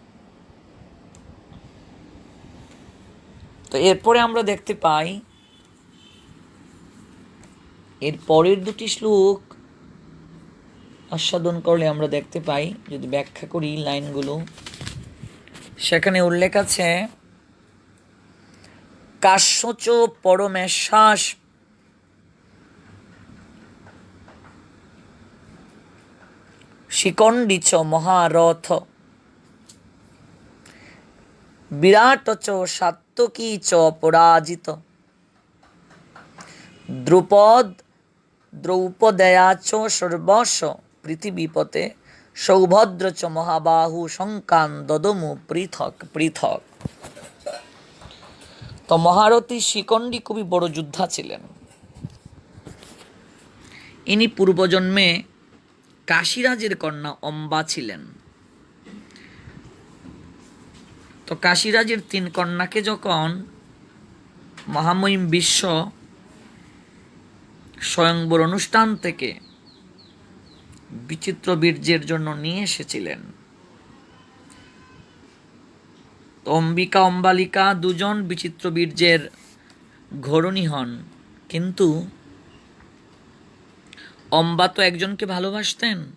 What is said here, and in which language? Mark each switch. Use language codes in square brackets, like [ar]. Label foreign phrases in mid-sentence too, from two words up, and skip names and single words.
[bn] তো এরপরে আমরা দেখতে পাই, এর পরের 2টি শ্লোক আস্বাদন করলে আমরা দেখতে পাই, যদি ব্যাখ্যা করি লাইনগুলো, সেখানে উল্লেখ আছে [sa] কাশ্যচ পরমেশ্বাস শিখণ্ডী চ মহারথ বিরাট চ সাত্তকী চ পরাজিত দ্রুপদ দ্রৌপদয়া চ সর্বস্ব পৃথিবীপতে সৌভদ্র চ মহাবাহু শঙ্কান দদমু পৃথক পৃথক। [bn] তো মহারথী শিখণ্ডী খুবই বড় যোদ্ধা ছিলেন। ইনি পূর্বজন্মে কাশীরাজের কন্যা অম্বা ছিলেন। তো কাশীরাজের 3 কন্যাকে যখন মহামহিম বিশ্ব স্বয়ংবর অনুষ্ঠান থেকে বিচিত্র বীর্যের জন্য নিয়ে এসেছিলেন, তো অম্বিকা অম্বালিকা 2জন বিচিত্র বীর্যের ঘরণী হন, কিন্তু অম্বা তো একজনকে ভালোবাসতেন।